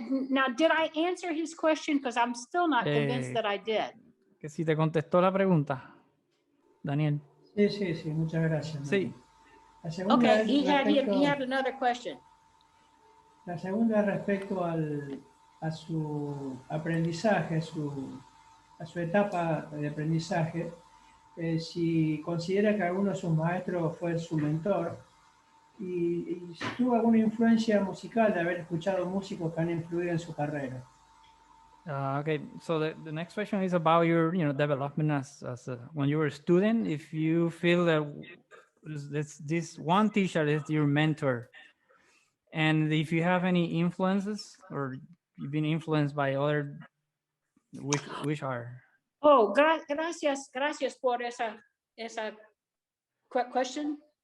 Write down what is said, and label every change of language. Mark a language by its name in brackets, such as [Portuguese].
[English] Now, did I answer his question? Because I'm still not convinced that I did. [Spanish] Que si te contestó la pregunta, Daniel. Sí, muchas gracias. Sí. La segunda [English] okay, he had another question. [Spanish] La segunda respecto a su aprendizaje, a su etapa de aprendizaje. si considera que alguno de sus maestros fue su mentor y si tuvo alguna influencia musical de haber escuchado músicos que han influido en su carrera. [English] Okay, so the next question is about your, development as when you were a student. If you feel that this one teacher is your mentor, and if you have any influences or you've been influenced by other, which are? [Spanish] Oh, gracias por esa question.